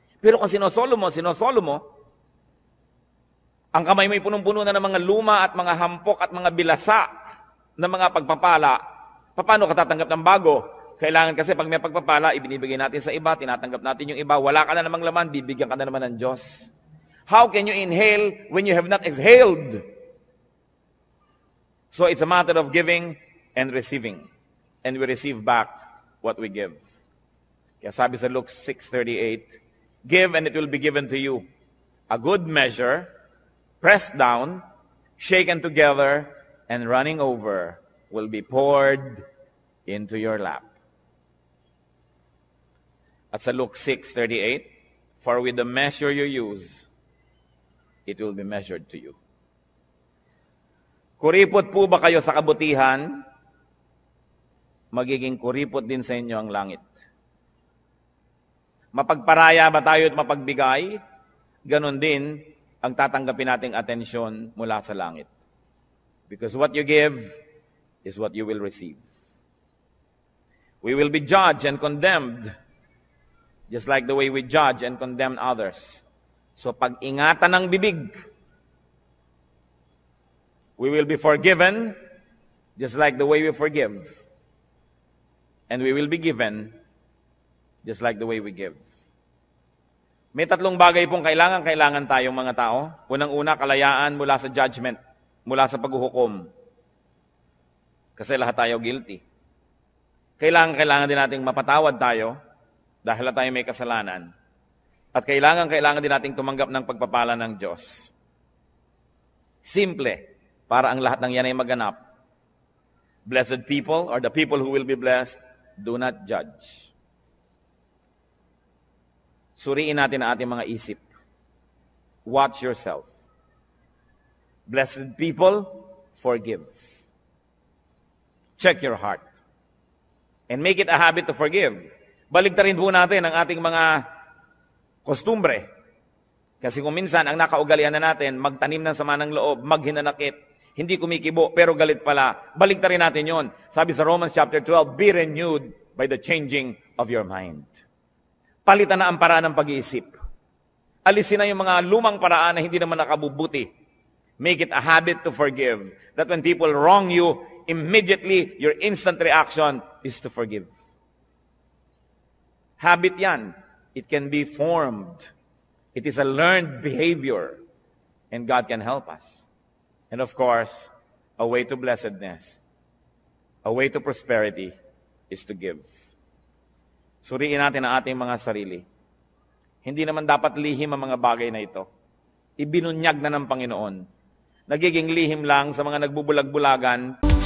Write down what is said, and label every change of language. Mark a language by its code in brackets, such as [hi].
[tl] Pero kung sinosolo mo, ang kamay mo'y punong-puno na ng mga luma at mga hampok at mga bilasa ng mga pagpapala, paano ka tatanggap ng bago? Kailangan kasi pag may pagpapala, ibinibigay natin sa iba, tinatanggap natin yung iba, wala ka na namang laman, bibigyan ka na naman ng Diyos. [en] How can you inhale when you have not exhaled? So it's a matter of giving and receiving. And we receive back what we give. [tl] Kaya sabi sa [en] Luke 6:38, give and it will be given to you. A good measure, pressed down, shaken together, and running over will be poured into your lap. [tl] At sa [en] Luke 6:38, for with the measure you use, it will be measured to you. [tl] Kuripot po ba kayo sa kabutihan? Magiging kuripot din sa inyo ang langit. Mapagparaya ba tayo at mapagbigay? Ganon din ang tatanggapin nating atensyon mula sa langit. [en] Because what you give is what you will receive. We will be judged and condemned, just like the way we judge and condemn others. So [tl] pag-ingatan ng bibig, [en] we will be forgiven, just like the way we forgive. And we will be given, just like the way we give. [tl] May tatlong bagay pong kailangan tayong mga tao. Unang-una, kalayaan mula sa judgment, mula sa paghuhukom. Kasi lahat tayo guilty. Kailangan din nating mapatawad tayo dahil tayo may kasalanan. At kailangan din nating tumanggap ng pagpapala ng Diyos. Simple, para ang lahat ng yan ay maganap. [en] Blessed people, or the people who will be blessed, do not judge. [tl] Suriin natin ang ating mga isip. [en] Watch yourself. Blessed people, forgive. Check your heart. And make it a habit to forgive. [tl] Baligtarin po natin ang ating mga kostumbre. Kasi kung minsan, ang nakaugalian na natin, magtanim ng sama ng loob, maghinanakit, hindi kumikibo, pero galit pala. Baligtarin natin yon. Sabi sa [en] Romans chapter 12, be renewed by the changing of your mind. [tl] Palitan na ang paraan ng pag-iisip. Alisin na yung mga lumang paraan na hindi naman nakabubuti. [en] Make it a habit to forgive. That when people wrong you, immediately, your instant reaction is to forgive. Habit yan. It can be formed. It is a learned behavior. And God can help us. And of course, a way to blessedness, a way to prosperity, is to give. [tl] Suriin natin ang ating mga sarili. Hindi naman dapat lihim ang mga bagay na ito. Ibinunyag na ng Panginoon. Nagiging lihim lang sa mga nagbubulag-bulagan